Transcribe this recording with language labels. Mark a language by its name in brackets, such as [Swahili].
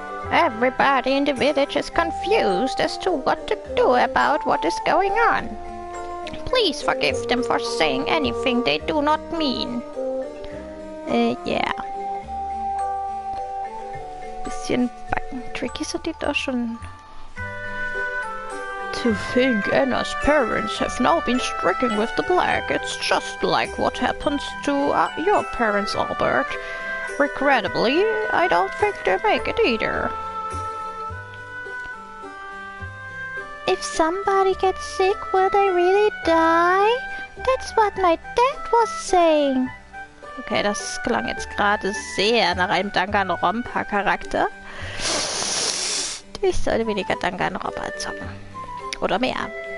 [English] Everybody in the village is confused as to what to do about what is going on. Please forgive them for saying anything they do not mean. Yeah. [German] Bisschen tricky sind die doch schon. [English] To think Anna's parents have now been stricken with the plague. It's just like what happens to your parents, Albert. Regrettably, I don't think they make it either. If somebody gets sick, will they really die? That's what my dad was saying. [German] Okay, das klang jetzt gerade sehr nach einem Danganronpa-Charakter. Ich sollte weniger Danganronpa zocken. Oder mehr.